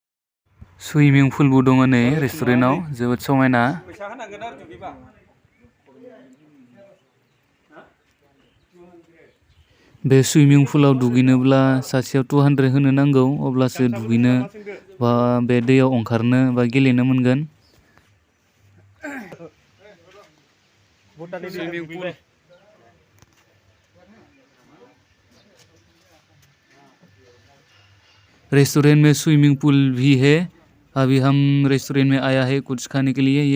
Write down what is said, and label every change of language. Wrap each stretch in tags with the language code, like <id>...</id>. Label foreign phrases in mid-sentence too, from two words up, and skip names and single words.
<brx>सुइमिं पुलबो दङ नै रेस्टुरेन्टाव, जोबोद समायना। बे सुइमिं पुलाव दुगैनोब्ला सासेयाव 200 होनो नांगौ अब्लासो दुगैनो बा बे दैयाव ओंखारनो बा गेलेनो मोनगोन।</brx> <hi>स्विमिंग पूल रेस्टोरेंट में स्विमिंग पूल भी है। अभी हम रेस्टोरेंट में आया है कुछ खाने के लिए।</hi>